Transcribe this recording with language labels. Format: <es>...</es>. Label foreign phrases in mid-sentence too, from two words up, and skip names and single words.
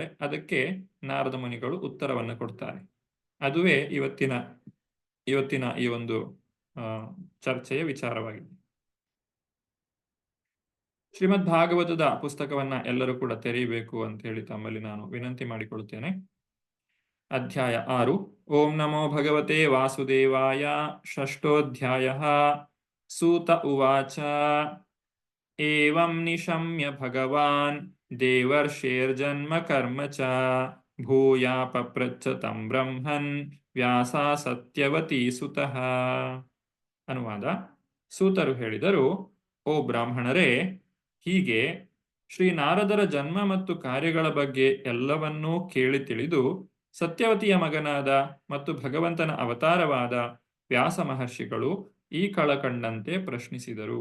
<kn>ಅದಕ್ಕೆ ನಾರದ ಮುನಿಗಳು ಉತ್ತರವನ್ನು ಕೊಡ್ತಾರೆ. ಅದುವೇ ಇವತ್ತಿನ ಈ ಒಂದು ಚರ್ಚೆಯ ವಿಚಾರವಾಗಿದೆ. ಶ್ರೀಮದ್ ಭಾಗವತದ ಪುಸ್ತಕವನ್ನ ಎಲ್ಲರೂ ಕೂಡ ತೆರೆಯಬೇಕು ಅಂತ ಹೇಳಿ ತಮ್ಮಲ್ಲಿ ನಾನು ವಿನಂತಿ ಮಾಡಿಕೊಳ್ಳುತ್ತೇನೆ. ಅಧ್ಯಾಯ 6.</kn> <sa>ಓಂ ನಮೋ ಭಗವತೆ ವಾಸುದೇವಾಯ. ಷಷ್ಠೋಧ್ಯಾಯಃ. ಸೂತ ಉವಾಚ. ಏವಂ ನಿಶಮ್ಯ ಭಗವಾನ್ ದೇವರ್ಷೇರ್ಜನ್ಮ ಕರ್ಮ ಚ ಭೂಯಾ ಪಪ್ರಚ್ಛ ತಂ ಬ್ರಹ್ಮನ್ ವ್ಯಾಸ ಸತ್ಯವತೀ ಸುತಃ.</sa> <kn>ಅನುವಾದ. ಸೂತರು ಹೇಳಿದರು, ಓ ಬ್ರಾಹ್ಮಣರೇ, ಹೀಗೆ ಶ್ರೀ ನಾರದರ ಜನ್ಮ ಮತ್ತು ಕಾರ್ಯಗಳ ಬಗ್ಗೆ ಎಲ್ಲವನ್ನೂ ಕೇಳಿ ತಿಳಿದು ಸತ್ಯವತಿಯ ಮಗನಾದ ಮತ್ತು ಭಗವಂತನ ಅವತಾರವಾದ ವ್ಯಾಸ ಮಹರ್ಷಿಗಳು ಈ ಕಳಕಂಡಂತೆ ಪ್ರಶ್ನಿಸಿದರು.</kn>